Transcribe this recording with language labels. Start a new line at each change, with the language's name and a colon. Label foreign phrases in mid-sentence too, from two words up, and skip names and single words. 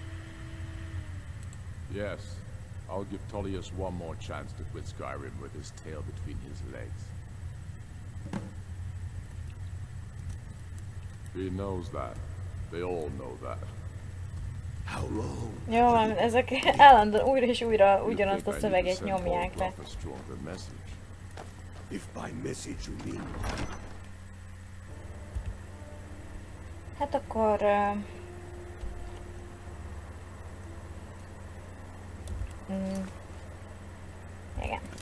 English: Yes, I'll give Tullius one more chance to quit Skyrim with his tail between his legs. He knows that. They all know that. How long?
Hungarian: Jó van, ezek állandóan újra és újra ugyanazt a szöveget nyomják le.
English: If by message you mean.
Hungarian: Hát akkor... igen.